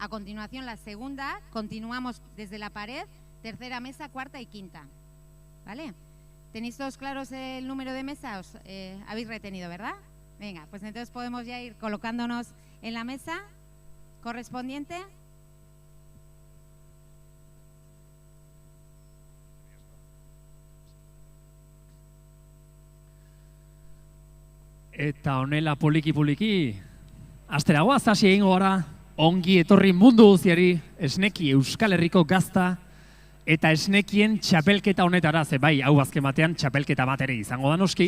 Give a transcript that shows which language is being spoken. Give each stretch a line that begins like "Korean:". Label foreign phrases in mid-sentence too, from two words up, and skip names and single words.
Spanish: A continuación, la segunda, continuamos desde la pared, tercera mesa, cuarta y quinta. ¿Vale? ¿Tenéis todos claros el número de mesa? Os habéis retenido, ¿verdad? Venga, pues entonces podemos ya ir colocándonos en la mesa correspondiente.
Basque: Eta honela poliki-poliki, asteragoaz hasi egingo gara, ongi etorri mundu guztiari, esneki Euskal Herriko gazta eta esnekien txapelketa honetara, ze bai, hau azken batean txapelketa bat ere izango da noski.